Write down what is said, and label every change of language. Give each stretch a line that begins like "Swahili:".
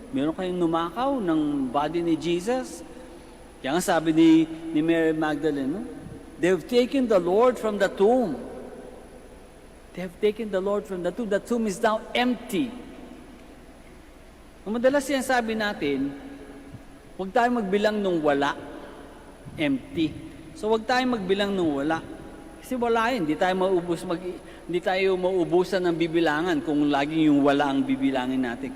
Filipino: Meron kayong numakaw ng body ni Jesus. Kaya nga sabi ni Mary Magdalene, no?
English: They've taken the Lord from the tomb. They have taken the Lord from the tomb. The tomb is now empty.
Filipino: Ang madalas yan sabi natin, huwag tayong magbilang nung wala. Empty. So huwag tayong magbilang nung wala. Kasi wala yun. Hindi tayo mauubusan ng bibilangan kung laging yung wala ang bibilangin natin.